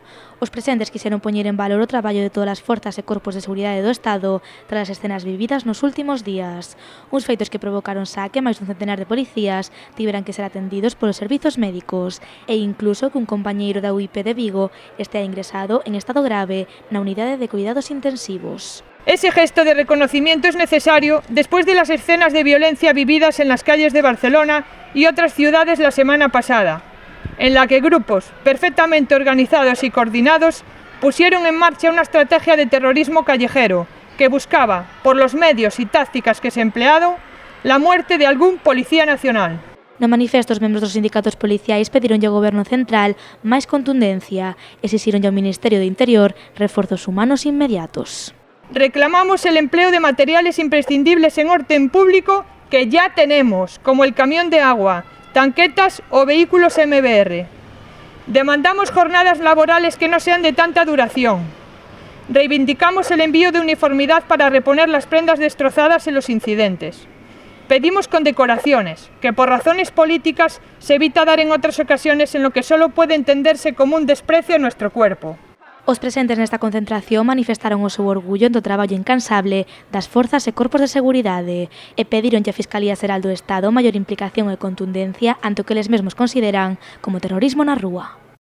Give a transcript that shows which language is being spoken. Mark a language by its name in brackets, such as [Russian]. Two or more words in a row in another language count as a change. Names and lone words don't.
[Galician] Os presentes quixeron poñer en valor o traballo de todas as forzas e corpos de seguridade do Estado tras as escenas vividas nos últimos días. Uns feitos que provocaron xa que máis dun centenar de policías tiveran que ser atendidos polos servizos médicos e incluso que un compañeiro da UIP de Vigo estea ingresado en estado grave na unidade de cuidados intensivos. [Spanish] Ese gesto de reconocimiento es necesario después de las escenas de violencia vividas en las calles de Barcelona y otras ciudades la semana pasada, en la que grupos perfectamente organizados y coordinados pusieron en marcha una estrategia de terrorismo callejero que buscaba, por los medios y tácticas que se emplearon, la muerte de algún policía nacional. [Galician] No manifesto, os membros dos sindicatos policiais pedironlle ao Goberno Central máis contundencia e exixironlle ao Ministerio de Interior reforzos humanos inmediatos. [Spanish] Reclamamos el empleo de materiales imprescindibles en orden público que ya tenemos, como el camión de agua, tanquetas o vehículos MBR. Demandamos jornadas laborales que no sean de tanta duración. Reivindicamos el envío de uniformidad para reponer las prendas destrozadas en los incidentes. Pedimos condecoraciones, que por razones políticas se evita dar en otras ocasiones en lo que solo puede entenderse como un desprecio a nuestro cuerpo. [Galician] Os presentes nesta concentración manifestaron o seu orgullo do traballo incansable das forzas e corpos de seguridade e pedironlle á Fiscalía Xeral do Estado maior implicación e contundencia ante o que eles mesmos consideran como terrorismo na rúa.